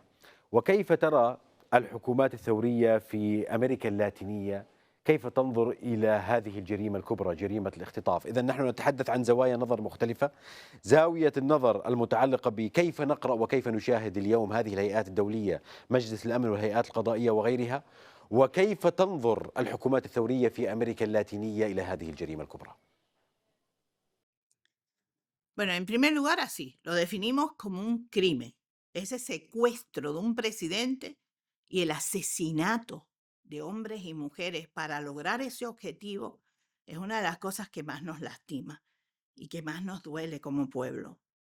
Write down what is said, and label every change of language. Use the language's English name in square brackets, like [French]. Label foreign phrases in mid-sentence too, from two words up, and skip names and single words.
[Arabic] وكيف ترى الحكومات الثورية في أمريكا اللاتينية، كيف تنظر إلى هذه الجريمة الكبرى، جريمة الاختطاف؟ إذا نحن نتحدث عن زوايا نظر مختلفة. زاوية النظر المتعلقة بكيف نقرأ وكيف نشاهد اليوم هذه الهيئات الدولية، مجلس الأمن والهيئات القضائية وغيرها، وكيف تنظر الحكومات الثورية في أمريكا اللاتينية إلى هذه الجريمة الكبرى. [Spanish] Bueno, en primer lugar, así, lo definimos como un crimen. Ese secuestro de un presidente y el asesinato de hombres y mujeres para lograr ese objetivo es una de las cosas que más nos lastima y que más nos duele como pueblo.